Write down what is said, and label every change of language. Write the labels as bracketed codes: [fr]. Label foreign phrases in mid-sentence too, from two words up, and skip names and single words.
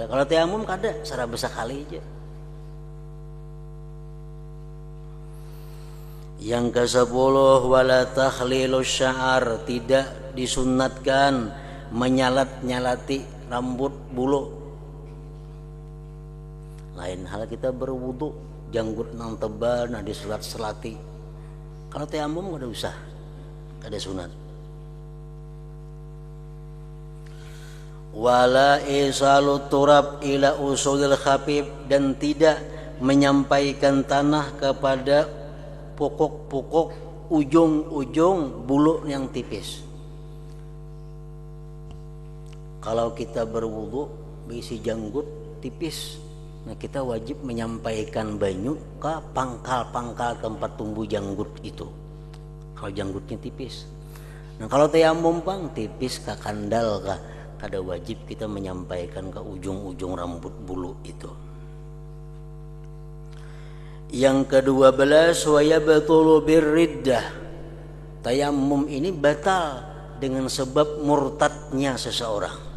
[bjn] Kalau tayamum kada, secara besar kali aja. Yang ke-10 [ar] wala takhlilu sya'ar, [bjn] tidak disunatkan menyalat-nyalati rambut bulu. Lain hal kita berwudu janggut nang tebal nah diselat-selati. Kalau tayamum kada usah, kada sunat. [ar] Wala isalu turab ila usulil khafif, [id] dan tidak menyampaikan tanah kepada pokok-pokok ujung-ujung bulu yang tipis. [bjn] Kalau kita berwudu berisi janggut tipis, nah kita wajib menyampaikan banyu ke pangkal-pangkal tempat tumbuh janggut itu. Kalau janggutnya tipis. Nah kalau tayamum pang tipis ke kandal kah, kada wajib kita menyampaikan ke ujung-ujung rambut bulu itu. Yang ke-12 [ar] wa yabtulu birriddah, [bjn] tayamum ini batal dengan sebab murtadnya seseorang.